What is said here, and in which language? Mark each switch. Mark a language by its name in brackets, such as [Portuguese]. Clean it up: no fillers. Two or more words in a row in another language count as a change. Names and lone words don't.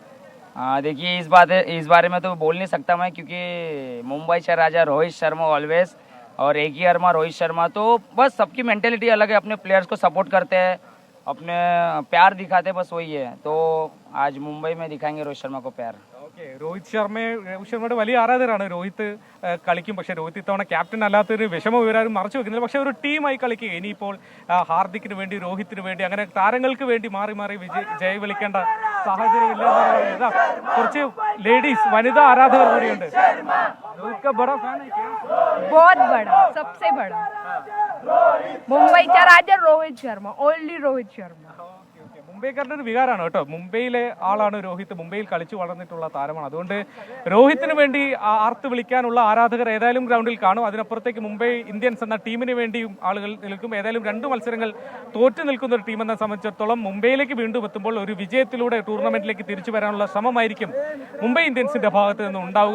[Hindi] देखिए, इस बारे में तो बोल नहीं सकता मैं, क्योंकि मुंबई से राजा रोहित शर्मा ऑलवेज, और एक ही अर्मा रोहित शर्मा. तो बस सबकी मेंटेलिटी अलग है, अपने प्लेयर्स को सपोर्ट करते हैं, अपने प्यार दिखाते हैं, बस वही है. तो आज मुंबई में दिखाएंगे रोहित शर्मा को प्यार. [Malayalam] രോഹിത് ശർമ്മയുടെ വലിയ ആരാധകരാണ്. രോഹിത് കളിക്കും, പക്ഷേ രോഹിത് ഇത്തവണ ക്യാപ്റ്റൻ അല്ലാത്തൊരു വിഷമം ഇവരാരും മറച്ചു വെക്കുന്നില്ല. പക്ഷേ ഒരു ടീമായി കളിക്കുക. ഇനിയിപ്പോൾ ഹാർദിക്കിന് വേണ്ടി, രോഹിത്തിന് വേണ്ടി, അങ്ങനെ താരങ്ങൾക്ക് വേണ്ടി മാറി മാറി ജയ് വിളിക്കേണ്ട സാഹചര്യം ഇല്ല. കുറച്ച് ലേഡീസ്, വനിതാ ആരാധകർ കൂടിയുണ്ട്. [Hindi] രോഹിത് का बड़ा फैन है क्या? बहुत बड़ा, सबसे बड़ा. मुंबई का राजा रोहित शर्मा, ओनली रोहित शर्मा. [Malayalam] മുംബൈക്കാരുടെ ഒരു വികാരമാണ് കേട്ടോ. മുംബൈയിലെ ആളാണ് രോഹിത്, മുംബൈയിൽ കളിച്ചു വളർന്നിട്ടുള്ള താരമാണ്. അതുകൊണ്ട് രോഹിത്തിന് വേണ്ടി ആർത്ത് വിളിക്കാനുള്ള ആരാധകർ ഏതായാലും ഗ്രൗണ്ടിൽ കാണും. അതിനപ്പുറത്തേക്ക് മുംബൈ ഇന്ത്യൻസ് എന്ന ടീമിന് വേണ്ടിയും ആളുകൾ നിൽക്കും. ഏതായാലും 2 മത്സരങ്ങൾ തോറ്റു നിൽക്കുന്ന ഒരു ടീമെന്നെ സംബന്ധിച്ചിടത്തോളം മുംബൈയിലേക്ക് വീണ്ടും എത്തുമ്പോൾ ഒരു വിജയത്തിലൂടെ ടൂർണമെന്റിലേക്ക് തിരിച്ചു വരാനുള്ള ശ്രമമായിരിക്കും മുംബൈ ഇന്ത്യൻസിന്റെ ഭാഗത്ത് നിന്ന് ഉണ്ടാവുക.